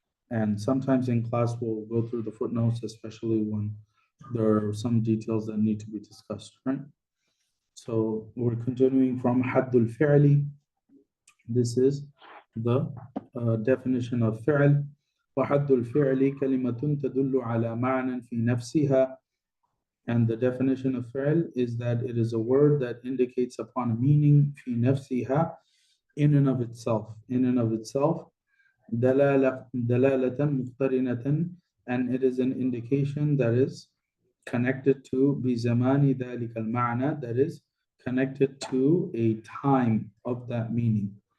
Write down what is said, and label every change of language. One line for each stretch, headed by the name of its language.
English: And sometimes in class, we'll go through the footnotes, especially when there are some details that need to be discussed, right? So we're continuing from Haddul Fi'li. This is the definition of fi'l.
Arabic: وحد الفعل كلمة تدل على معنى في نفسها.
English: And the definition of fi'l is that it is a word that indicates upon a meaning
Arabic: في نفسها,
English: in and of itself. In and of itself.
Arabic: دلالة مقترنة,
English: and it is an indication that is connected to
Arabic: بزمان ذلك المعنى,
English: that is connected to a time of that meaning.